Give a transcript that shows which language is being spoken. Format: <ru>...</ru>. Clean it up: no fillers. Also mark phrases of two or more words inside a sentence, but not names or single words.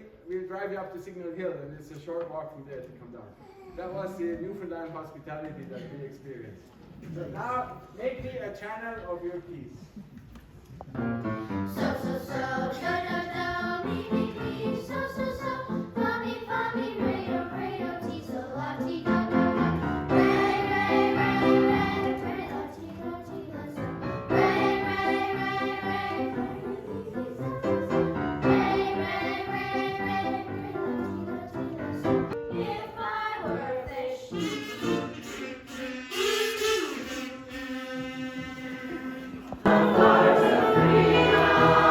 <en>We'll drive you up to Signal Hill, and it's a short walk from there to come down. That was the Newfoundland hospitality that we experienced. So now, make me a channel of your peace. So, do, me, so, fa, me, re, ti, so, la, ti, do, do, do. Re, la, ti, do, ti, la, so. Re, if I were a fish. Of course, the freedom.</en>